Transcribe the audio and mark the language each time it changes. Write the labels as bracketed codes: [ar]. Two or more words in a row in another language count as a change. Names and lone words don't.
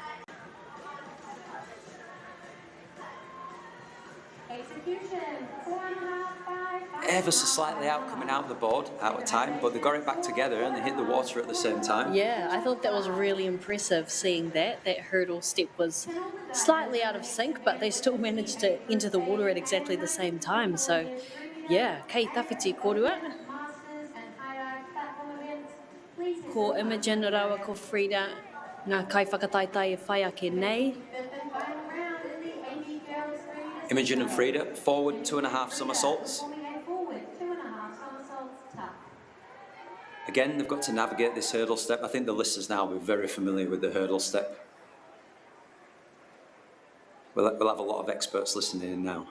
[en] Ever so slightly out, coming out the board, out of time, but they got it back together and they hit the water at the same time. Yeah, I thought that was really impressive seeing that. That hurdle step was slightly out of sync, but they still managed to enter the water at exactly the same time. So, yeah, [mi] kei tawhiti korua. Ko Imogen rawa ko Frida, ngā kai whakataitai e whai ake nei. [en] Imogen and Frida, forward 2.5 somersaults. Again, they've got to navigate this hurdle step. I think the listeners now will be very familiar with the hurdle step. We'll have a lot of experts listening in now.